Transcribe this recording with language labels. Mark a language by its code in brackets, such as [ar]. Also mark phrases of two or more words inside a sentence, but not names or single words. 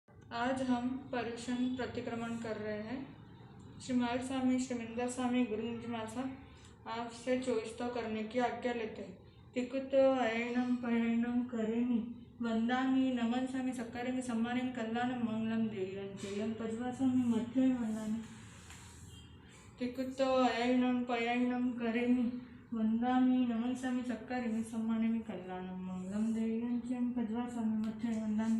[hi] आज हम पर्यूषण प्रतिक्रमण कर रहे हैं। श्री महावीर स्वामी श्रीमिंदर स्वामी गुरुजी महाराज आपसे चोइस्तो करने की आज्ञा लेते हैं। [pra] तिकुतो अयनम पयनम करेमि वंदामि नमन स्वामी सक्करेमि सम्मानेमि कल्याणम मंगलम देयं जयं पजवा स्वामी मध्य वंदामि। तिकुतो अयनम पयनम करेमि वंदामि नमन स्वामी सक्करेमि सम्मानेमि कल्याणम मंगलम देयं जयं पजवा स्वामी मध्य वंदामि।